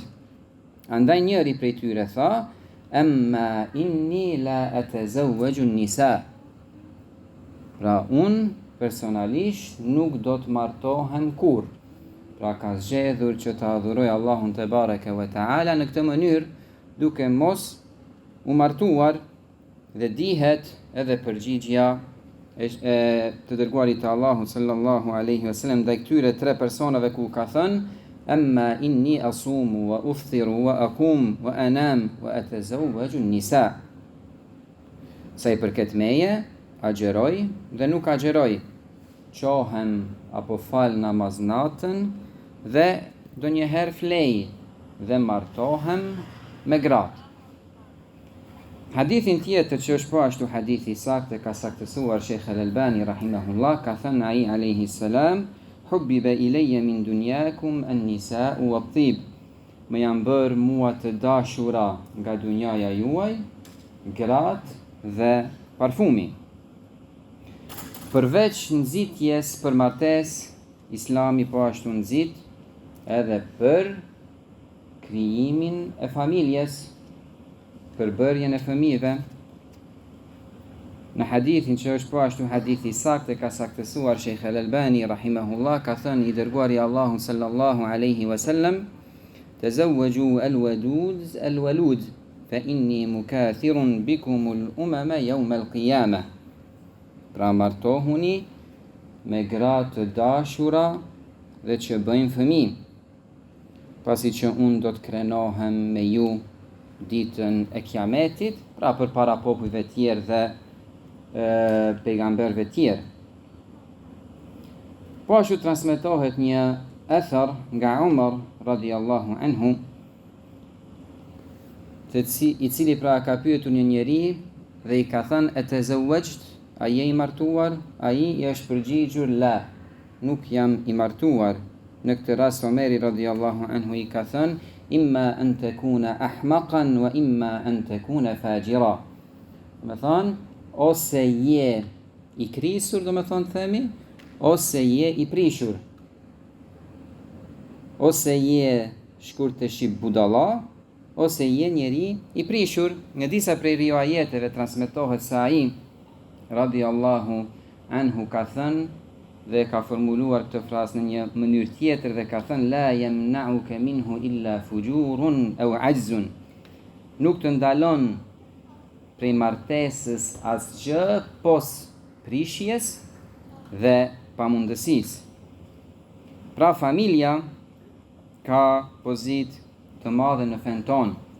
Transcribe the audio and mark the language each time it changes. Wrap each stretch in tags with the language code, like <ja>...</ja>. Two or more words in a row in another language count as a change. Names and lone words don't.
<sq>Andaj njëri prej tyre tha:</sq> <ar>أما إني لا أتزوج النساء,</ar> <sq>pra unë personalisht nuk do të martohem kur. Pra ka zgjedhur që të adhuroj Allahun</sq> <ar>تبارك وتعالى</ar> <sq>në këtë mënyrë, duke mos u martuar. Dhe dihet edhe përgjigjja e të dërguarit të Allahut</sq> <ar>صلى الله عليه وسلم</ar> <sq>ndaj këtyre 3 personave, ku ka thënë:</sq> <ar>أما إني أصوم وأفطر وأقوم وأنام وأتزوج النساء,</ar> <sq>sa i përket meje, agjeroj dhe nuk agjeroj, qohem apo fal namaz natën dhe do njëherë flej dhe martohem me gratë. Hadithin tjetër që është po ashtu hadithi saktë, ka saktësuar Sheikh Al-Albani rahimahullah, ka thënë ai</sq> <ar>عليه السلام: حبب إلي من دنياكم النساء والطيب,</ar> <sq>më janë bërë mua të dashura nga dunjaja juaj gratë dhe parfumi. Përveç nxitjes për martesë, Islami po ashtu nxit edhe për krijimin e familjes, për bërjen e fëmijëve. Në hadithin që është po ashtu hadithi saktë, ka saktësuar Sheikh Al-Albani rahimahullah, ka thënë i dërguari Allahu</sq> <ar>صلى الله عليه وسلم تزوجوا الودود الولود فإني مكاثر بكم الأمم يوم القيامة,</ar> <sq>pra martohuni me gratë të dashura dhe që bëjnë fëmijë, pasi që unë do të krenohem me ju ditën e kiametit, pra për para popujve tjerë dhe pejgamberve tjerë. Po ashtu transmetohet një athar nga Umar</sq> <ar>رضي الله عنه,</ar> <sq>i cili pra ka pyetur një njeri dhe i ka thënë: e të zëvëgjt, a je i martuar? Ai i është përgjigjur: la, nuk jam i martuar. Në këtë rast Omeri</sq> <ar>رضي الله عنه</ar> <sq>i ka thënë:</sq> <ar>إما أن تكون أحمقا وإما أن تكون فاجرا.</ar> <sq>Do të thonë, ose je i krisur, do të thonë themi, ose je i prishur. Ose je shkurt të shqip budalla, ose je njeri i prishur. Nga disa prej rivajeteve transmetohet se ai</sq> <ar>رضي الله عنه</ar> <sq>ka thënë dhe ka formuluar këtë frazë në një mënyrë tjetër dhe ka thënë:</sq> <ar>لا يمنعك منه إلا فجور أو عجز,</ar> <sq>nuk të ndalon prej martesës asgjë pos prishjes dhe pamundësisë. Pra familja ka pozitë të madhe në fen tonë.</sq>